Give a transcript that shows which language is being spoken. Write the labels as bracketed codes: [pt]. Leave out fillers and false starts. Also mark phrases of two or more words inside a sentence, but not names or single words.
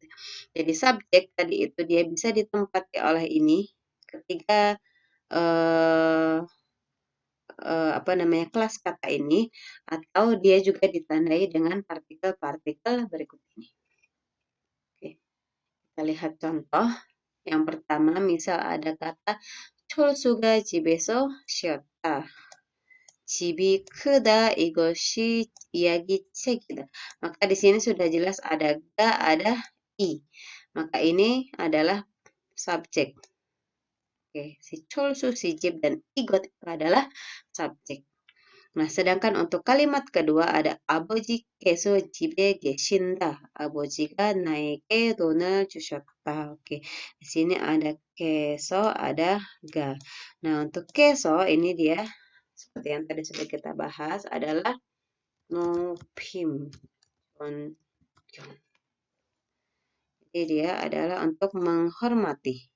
[id] Jadi subjek tadi itu dia bisa ditempati oleh ini ketika eh, apa namanya kelas kata ini atau dia juga ditandai dengan partikel-partikel berikut ini. Oke, kita lihat contoh. Yang pertama, misal ada kata [ko] 철수가 집에서 쉬었다. 집이 크다 이것이 이야기 책이다. [id] Maka di sini sudah jelas ada ga, ada i. Maka ini adalah subjek. Oke, si 철수, si 집, dan igot itu adalah subjek. Nah, sedangkan untuk kalimat kedua ada [ko] 아버지께서 집에 계신다. 아버지가 나에게 돈을 주셨다. [id] Oke, di sini ada keso, ada ga. Nah, untuk keso ini dia seperti yang tadi sudah kita bahas adalah nopim. Jadi dia adalah untuk menghormati.